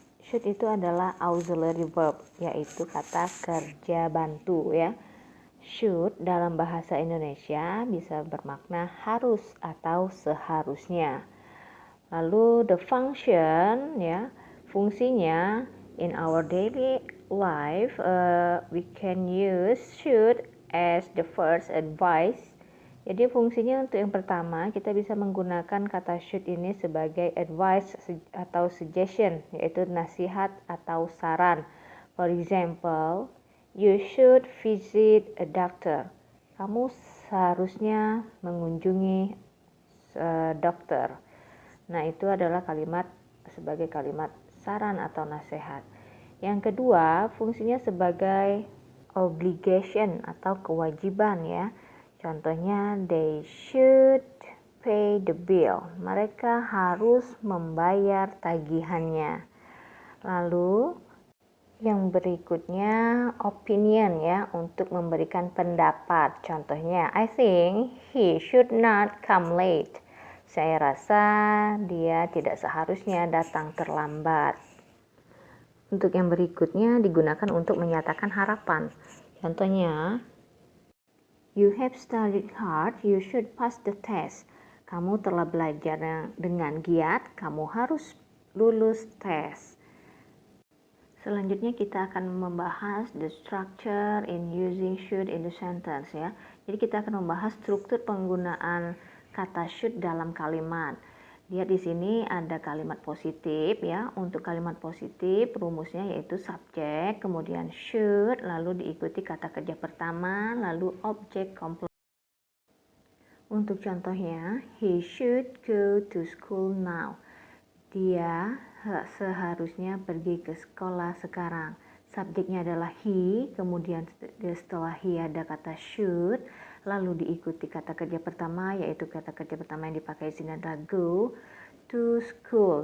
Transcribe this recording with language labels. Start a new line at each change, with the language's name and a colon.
Indonesian: Should itu adalah auxiliary verb, yaitu kata kerja bantu ya. Should dalam bahasa Indonesia bisa bermakna harus atau seharusnya. Lalu
English: the function
Indonesian: ya, fungsinya
English: in our daily life we can use should as the first advice.
Indonesian: Jadi fungsinya untuk yang pertama kita bisa menggunakan kata should ini sebagai advice atau suggestion, yaitu nasihat atau saran.
English: For example, you should visit a doctor.
Indonesian: Kamu seharusnya mengunjungi dokter. Nah, itu adalah kalimat sebagai kalimat saran atau nasihat. Yang kedua, fungsinya sebagai obligation atau kewajiban ya. Contohnya,
English: they should pay the bill.
Indonesian: Mereka harus membayar tagihannya. Lalu, yang berikutnya opinion ya, untuk memberikan pendapat. Contohnya,
English: I think he should not come late.
Indonesian: Saya rasa dia tidak seharusnya datang terlambat. Untuk yang berikutnya digunakan untuk menyatakan harapan. Contohnya,
English: you have studied hard, you should pass the test.
Indonesian: Kamu telah belajar dengan giat, kamu harus lulus tes. Selanjutnya kita akan membahas
English: the structure in using should in the sentence ya.
Indonesian: Jadi kita akan membahas struktur penggunaan kata should dalam kalimat. Lihat di sini ada kalimat positif ya. Untuk kalimat positif rumusnya yaitu subjek, kemudian should, lalu diikuti kata kerja pertama, lalu objek komplement. Untuk contohnya,
English: he should go to school now.
Indonesian: Dia seharusnya pergi ke sekolah sekarang. Subjeknya adalah he, kemudian setelah he ada kata should, lalu diikuti kata kerja pertama, yaitu kata kerja pertama yang dipakai di sini adalah
English: go to school.